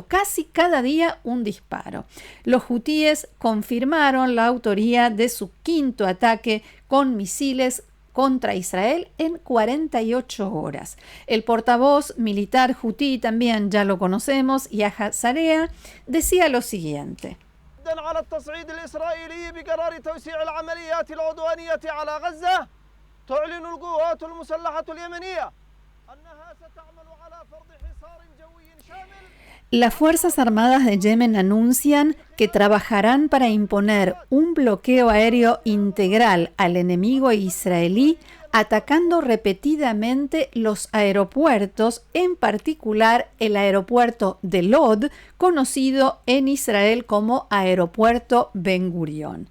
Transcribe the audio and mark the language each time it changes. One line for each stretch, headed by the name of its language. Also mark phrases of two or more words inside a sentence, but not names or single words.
Spanish: Casi cada día un disparo. Los hutíes confirmaron la autoría de su 5º ataque con misiles contra Israel en 48 horas. El portavoz militar hutí, también ya lo conocemos, Yahya Sarea, decía lo siguiente.
Arabic: على التصعيد الإسرائيلي بقرار توسيع العمليات العدوانية على غزة تعلن القوات المسلحة اليمنية أنها ستعمل على فرض حصار جوي شامل.
Spanish: Las Fuerzas Armadas de Yemen anuncian que trabajarán para imponer un bloqueo aéreo integral al enemigo israelí, atacando repetidamente los aeropuertos, en particular el aeropuerto de Lod, conocido en Israel como Aeropuerto Ben Gurión.